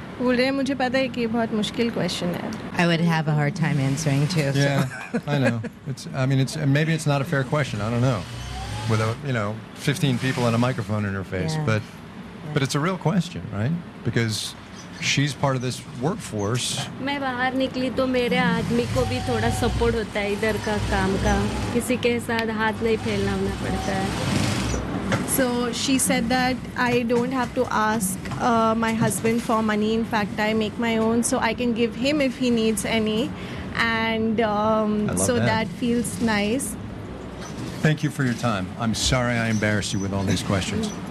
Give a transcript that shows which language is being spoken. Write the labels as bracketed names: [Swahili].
[Hindi] School है मुझे पता है कि बहुत मुश्किल क्वेश्चन है. [English] I would have a hard time answering too. Yeah, so. I know. It's maybe it's not a fair question. I don't know. With a, you know, 15 people and a microphone in her face, yeah. But but it's a real question, right? Because she's part of this workforce. [Hindi] मैं बाहर निकली तो मेरे आदमी को भी थोड़ा support होता है इधर का काम का. किसी के साथ हाथ नहीं फैलाना पड़ता है. [English] So she said that I don't have to ask my husband for money. In fact, I make my own, so I can give him if he needs any, and so that feels nice. Thank you for your time. I'm sorry I embarrassed you with all these questions.